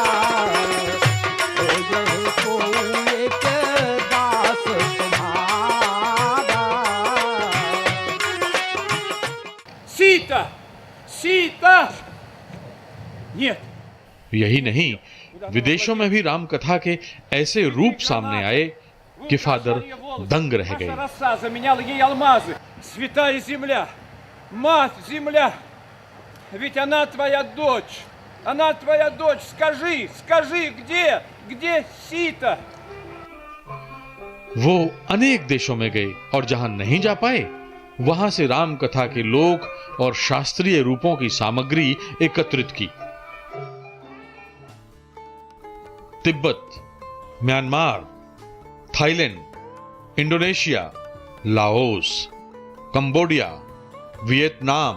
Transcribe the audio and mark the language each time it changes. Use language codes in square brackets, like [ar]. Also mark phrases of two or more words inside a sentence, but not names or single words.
[hi] सीता सीता ये यही नहीं, विदेशों में भी राम कथा के ऐसे रूप सामने आए कि फादर दंग रह गए। [ru] роса заменяла ей алмазы. Святая земля, мать земля, ведь она твоя дочь. Она твоя дочь. Скажи, скажи, где सीता? [hi] वो अनेक देशों में गए और जहां नहीं जा पाए, वहां से राम कथा के लोक और शास्त्रीय रूपों की सामग्री एकत्रित की। तिब्बत, म्यांमार, थाईलैंड, इंडोनेशिया, लाओस, कंबोडिया, वियतनाम,